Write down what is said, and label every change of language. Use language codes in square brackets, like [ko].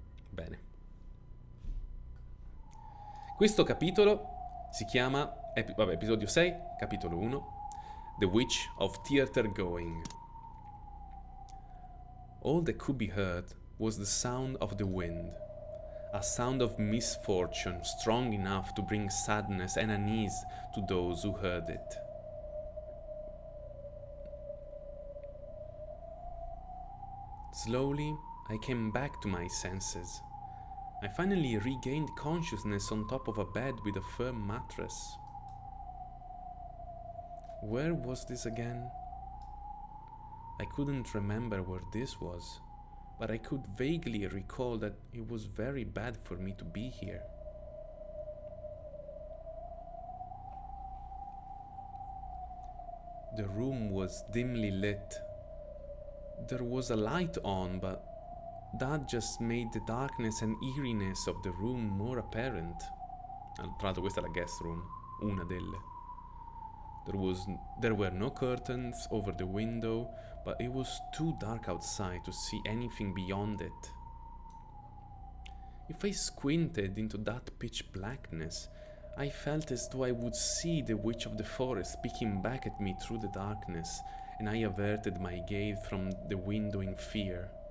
[it] Bene. Questo capitolo si chiama episodio 6, capitolo 1, The Witch of Theater Going. [en] All that could be heard was the sound of the wind, a sound of misfortune strong enough to bring sadness and unease to those who heard it. Slowly, I came back to my senses. I finally regained consciousness on top of a bed with a firm mattress. Where was this again? I couldn't remember where this was, but I could vaguely recall that it was very bad for me to be here. The room was dimly lit. There was a light on, but that just made the darkness and eeriness of the room more apparent. [it] Tra l'altro questa è la guest room, una delle. [en] There were no curtains over the window, but it was too dark outside to see anything beyond it. If I squinted into that pitch blackness, I felt as though I would see the witch of the forest speaking back at me through the darkness, and I averted my gaze from the window in fear.